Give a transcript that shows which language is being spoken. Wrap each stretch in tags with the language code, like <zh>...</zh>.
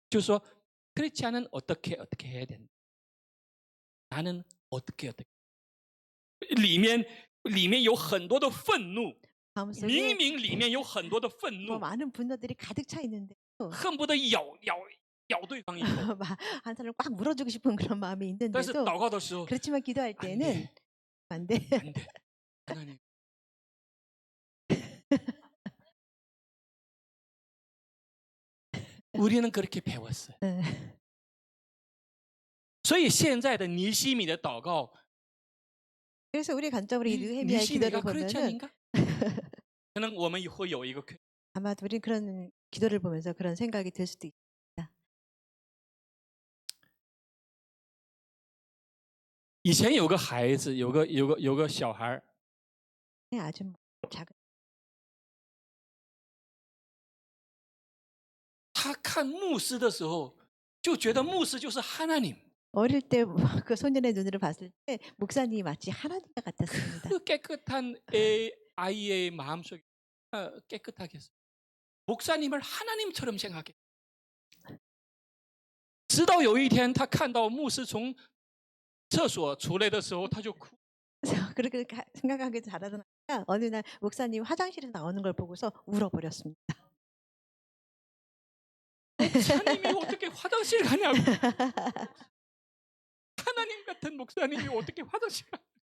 <zh>就是说</zh> <ko>크리스찬은 어떻게 해야 된다. 나는 어떻게</ko> <zh>里面有很多的愤怒，</zh> <ko>마음속에</ko> <zh>明明里面有很多的愤</zh> <ko>뭐</ko> <zh>怒，</zh> <ko>많은 분노들이 가득 차 있는데</ko> <zh>恨不得咬对方一口。</zh> <ko>한 사람을 꽉 물어주고 싶은 그런 마음이</ko> <zh>但是</zh> <ko>있는데도</ko> <zh>祷告的时候，</zh> <ko>그렇지만 기도할 때는 안 돼. 안 돼. 하나님. 우리는 그렇게 배웠어요.</ko> <zh>所以现在的尼西米的祷告，</zh> <ko>그래서 우리 관점으로 이 느헤미야의 니시미가 기도를 보면은 크리스찬인가?</ko> <zh>可能我们会有一个</zh> <ko>아마 우리 그런 기도를 보면서 그런 생각이 들 수도 있습니다.</ko> <zh>以前有个孩子，有个小孩，</zh> <ko>네, 아주 작은</ko> <zh>他看牧师的时候，就觉得牧师就是하나님。</zh> <ko>어릴 때 그 소년의 눈으로 봤을 때 목사님이 마치 하나님과 같았습니다. 그 깨끗한 아이의 마음속에 깨끗하게 했어요. 목사님을 하나님처럼 생각해.</ko> <zh>直到有一天，他看到牧师从厕所出来的时候，他就哭。</zh> <ko>그래서 그렇게 생각하게 자라던 아이가 어느 날 목사님 화장실에서 나오는 걸 보고서 울어버렸습니다. 목사님이 어떻게 화장실 가냐고. 하나님 같은 목사님이 어떻게 화장실 가?</ko>